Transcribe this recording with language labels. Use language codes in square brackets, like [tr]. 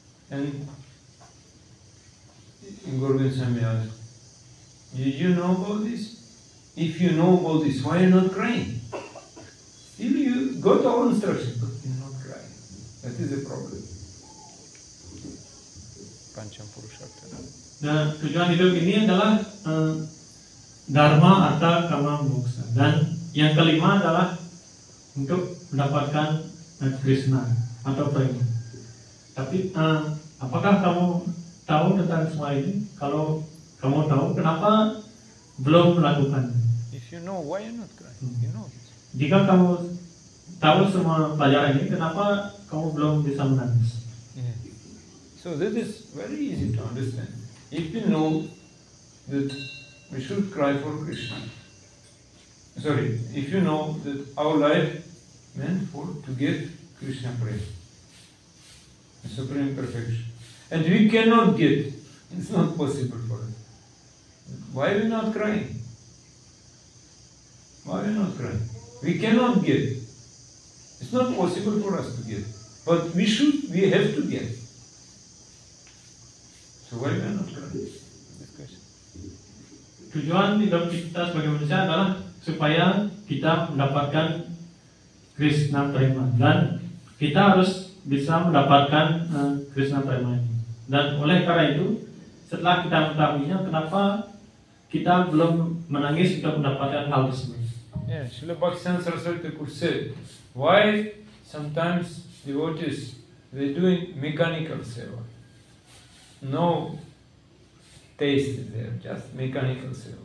[en] And Guru Swami asked, you know about this? If you know about this, why are you not crying? Still you got all instructions, but you're not crying. That is the problem. [sa] Pancham Purushartha. [id] Dan tujuan hidup ini adalah Dharma, Artha, Kama, Moksha. Dan yang kelima adalah untuk mendapatkan Krishna atau Prema. Tapi apakah kamu tahu tentang semua ini? Kalau kamu tahu, kenapa belum melakukan? [en] If you know, why you not crying? You know this. [id] Jika kamu tahu semua pelajaran ini, kenapa kamu belum bisa menangis? [en] Yeah. So that is very easy to understand. If you know that we should cry for Krishna. Sorry, if you know that our life meant to get Krishna praise, the supreme perfection, and we cannot get, it's not possible for us. Why are we not crying? Why are we not crying? We cannot get. It's not possible for us to get. But we have to get. So why are we not crying? This question. [id] Tujuan hidup kita sebagai manusia adalah supaya kita mendapatkan Krishna Prema, dan kita harus bisa mendapatkan Krishna Prema ini. Dan oleh karena itu, setelah kita mengetahuinya, kenapa kita belum menangis untuk mendapatkan hal tersebut? [en] Yeah, Srila Bhaktivedanta Saraswati Thakur said, why sometimes devotees they doing mechanical seva, no taste is there, just mechanical seva.